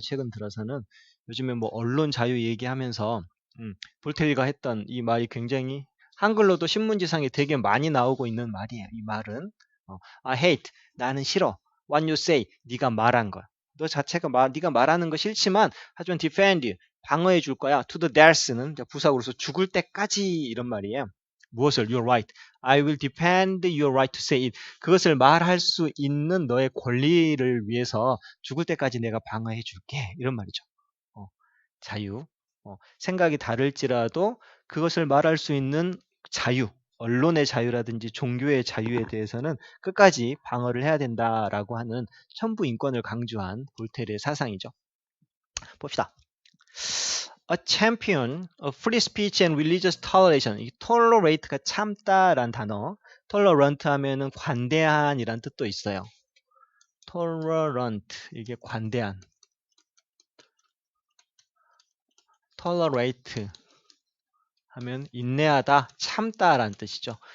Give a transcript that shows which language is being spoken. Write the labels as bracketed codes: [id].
[ko] 최근 들어서는 요즘에 뭐 언론 자유 얘기하면서 볼테르가 했던 이 말이 굉장히 한글로도 신문지상에 되게 많이 나오고 있는 말이에요. 이 말은 [en] I hate, [ko] 나는 싫어. [en] What you say, [ko] 네가 말한 걸. 너 자체가 네가 말하는 거 싫지만 하지만 [en] defend, [ko] 방어해 줄 거야. [en] to the death [ko] 는 부사구로서 죽을 때까지, 이런 말이에요. 무엇을? [en] You're right. I will defend your right to say it. [ko] 그것을 말할 수 있는 너의 권리를 위해서 죽을 때까지 내가 방어해 줄게. 이런 말이죠. 자유. 생각이 다를지라도 그것을 말할 수 있는 자유, 언론의 자유라든지 종교의 자유에 대해서는 끝까지 방어를 해야 된다라고 하는 천부 인권을 강조한 볼테르의 사상이죠. 봅시다. [en] A champion of free speech and religious toleration. [ko] 이 tolerate가 참다란 단어. tolerant 하면은 관대한이란 뜻도 있어요. tolerant, 이게 관대한. tolerate 하면 인내하다, 참다라는 뜻이죠.